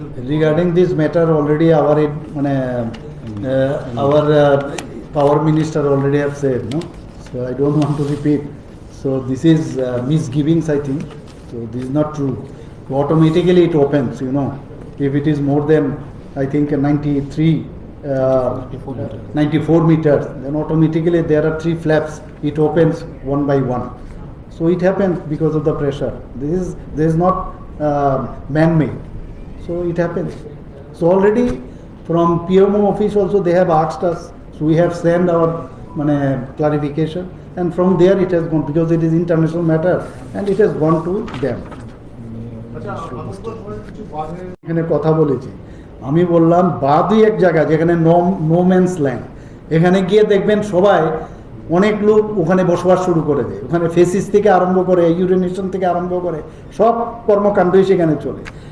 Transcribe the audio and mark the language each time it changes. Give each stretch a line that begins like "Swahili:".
English: regarding this matter already our
Bangla: মানে
English: our power minister already have said, no? So I don't want to repeat. So this is misgivings, I think. So this is not true. So automatically it opens, you know. If it is more than, I think, 94 meters, then automatically there are 3 flaps. It opens one by one. So it happens because of the pressure. This is not man-made. So it happens. So already from PMO office also they have asked us. So we have sent our clarification, and from there it has gone, because it is international matter, and it has gone to them.
Bangla: এখানে কথা বলেছি, আমি বললাম বাদই এক জায়গা যেখানে no man's land, এখানে গিয়ে দেখবেন সবাই অনেক লোক ওখানে বসবাস শুরু করে দেয়। ওখানে ফেসিস থেকে আরম্ভ করে ইউরেনেশন থেকে আরম্ভ করে সব কর্মকাণ্ডই সেখানে চলে।